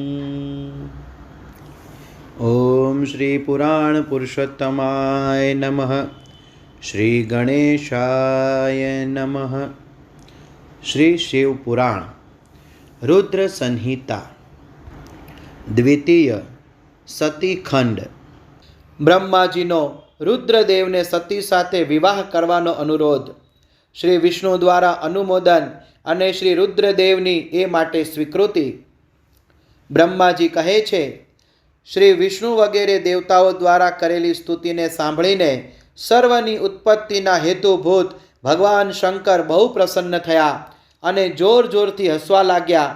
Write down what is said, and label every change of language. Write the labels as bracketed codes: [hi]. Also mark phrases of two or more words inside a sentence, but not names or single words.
[sa] ॐ श्री पुराण पुरुषोत्तमाय नमः। श्री गणेशाय नमः। श्री शिव पुराण रुद्र संहिता द्वितीय सती खंड। [gu] બ્રહ્માજીનો રુદ્રદેવને સતી સાથે વિવાહ કરવાનો અનુરોધ, શ્રી વિષ્ણુ દ્વારા અનુમોદન અને શ્રી રુદ્રદેવની એ માટે સ્વીકૃતિ. બ્રહ્માજી કહે છે, શ્રી વિષ્ણુ વગેરે દેવતાઓ દ્વારા કરેલી સ્તુતિને સાંભળીને સર્વની ઉત્પત્તિના હેતુભૂત ભગવાન શંકર બહુ પ્રસન્ન થયા અને જોર જોરથી હસવા લાગ્યા.